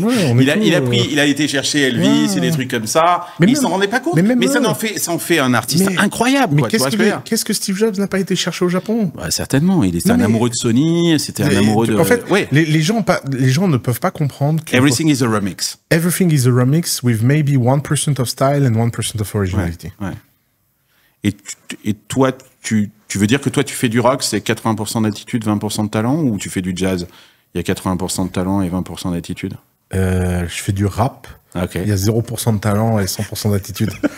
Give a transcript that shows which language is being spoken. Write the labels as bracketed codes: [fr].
[fr] Il a été chercher Elvis et des trucs comme ça. Mais il s'en rendait pas compte. Mais ça en fait un artiste incroyable, mais qu'est-ce que Steve Jobs n'a pas été chercher au Japon? Certainement. Il est un amoureux amoureux de Sony, c'était un amoureux de... En fait, les gens ne peuvent pas comprendre que... [en] Everything is a remix. Everything is a remix with maybe 1% of style and 1% of originality. [fr] Ouais. Et toi, tu veux dire que toi, tu fais du rock, c'est 80% d'attitude, 20% de talent, ou tu fais du jazz, il y a 80% de talent et 20% d'attitude? Je fais du rap. Okay. Il y a 0% de talent et 100% d'attitude.